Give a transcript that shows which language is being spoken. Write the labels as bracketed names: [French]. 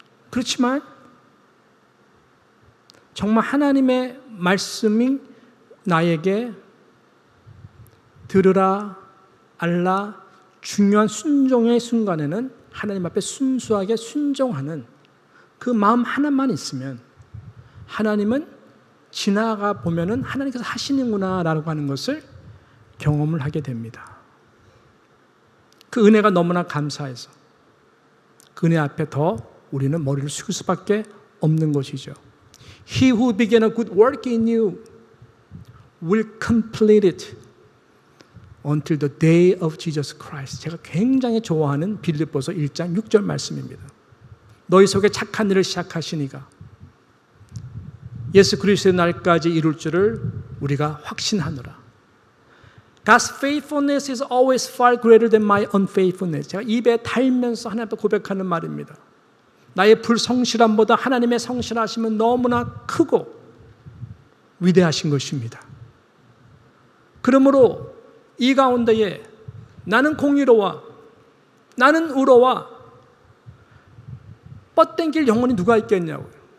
[Korean] 그렇지만 정말 하나님의 말씀이 나에게 들으라, 알라, 중요한 순종의 순간에는 하나님 앞에 순수하게 순종하는 그 마음 하나만 있으면 하나님은 지나가 보면은 하나님께서 하시는구나 라고 하는 것을 경험을 하게 됩니다. 그 은혜가 너무나 감사해서 그 은혜 앞에 더 우리는 머리를 숙일 수밖에 없는 것이죠. [English] He who began a good work in you will complete it until the day of Jesus Christ. [Korean] 제가 굉장히 좋아하는 빌립보서 1장 6절 말씀입니다. 너희 속에 착한 일을 시작하시니가 예수 그리스도의 날까지 이룰 줄을 우리가 확신하노라. [English] God's faithfulness is always far greater than my unfaithfulness. [Korean] 제가 입에 달면서 하나님 앞에 고백하는 말입니다. 나의 불성실함보다 하나님의 성실하심은 너무나 크고 위대하신 것입니다. 그러므로 이 가운데에 나는 공의로와 나는 의로와 뻗댕길 영혼이 누가 있겠냐고요.